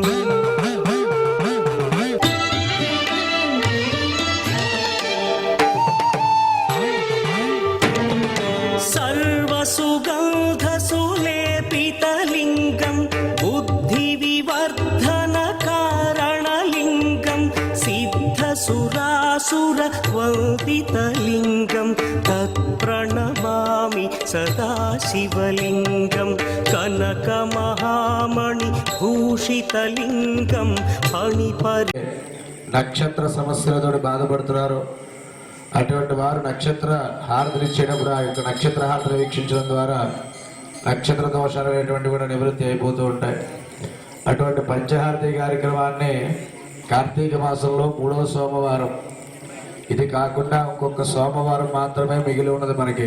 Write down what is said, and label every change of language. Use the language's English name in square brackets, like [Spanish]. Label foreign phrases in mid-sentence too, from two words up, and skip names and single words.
[Sanskrit] सर्वसुगन्धसुलेपितलिङ्गं बुद्धिविवर्धनकारणलिङ्गं सिद्धसुरासुरवन्दितलिङ्गं तत्प्रणमामि सदा शिवलिङ्गं कनकमहामणिभूषितलिङ्गं फणिपरि [Telugu] నక్షత్ర సమస్యలతో బాధపడుతున్నారు. అటువంటి వారు నక్షత్ర హారతులు ఇచ్చేటప్పుడు ఆ యొక్క నక్షత్ర హారతులు వీక్షించడం ద్వారా నక్షత్ర దోషాలు అనేటువంటివి కూడా నివృత్తి అయిపోతూ ఉంటాయి. అటువంటి పంచహారతి కార్యక్రమాన్ని కార్తీక మాసంలో 3వ సోమవారం, ఇది కాకుండా ఇంకొక సోమవారం మాత్రమే మిగిలి ఉన్నది మనకి.